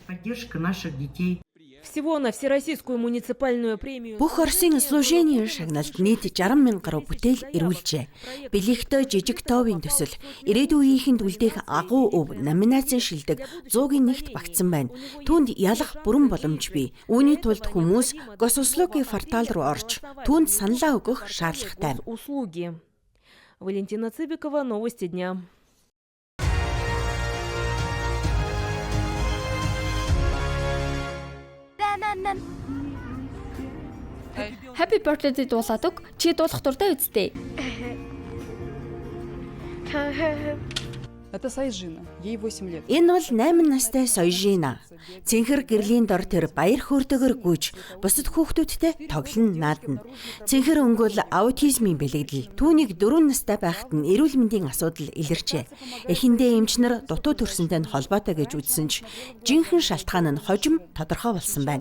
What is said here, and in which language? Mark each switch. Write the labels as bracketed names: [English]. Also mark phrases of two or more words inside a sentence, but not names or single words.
[Mongolian] Бүх Оросын служение шагналд нийт 60,000 гаруй бүтээл ирүүлжээ. Биликто Жижигтовын төсөл ирээдүйнийхэнд үлдээх агуу өв номинацийн шилдэг 100-ийн нэгт багтсан байна. Түүнд ялах бүрэн боломж бий. Үүний тулд хүмүүс госуслугийн портал руу орж түүнд саналаа өгөх шаардлагатай. [Russian] Валентина Цыбикова, новости дня. [English] Happy birthday [Mongolian] дуулаад өг. Чи дуулах дуртай үсттэй. [Russian] Это Сайжина. Ей 8 лет. [Mongolian] Энэ бол 8 настай Сойжина. Цэнхэр гэрлийн дор тэр баяр хөөртэйгээр гүйж бусад хүүхдүүдтэй тоглон наадна. Цэнхэр өнгөл аутизмын бэлэгдэл. Түүнийг 4 настай байхад нь эрүүл мэндийн асуудал илэрчээ. Эхэндээ эмчнэр дутуу төрсөнтэй нь холбоотой гэж үзсэн ч жинхэнэ шалтгаан нь хожим тодорхой болсон байна.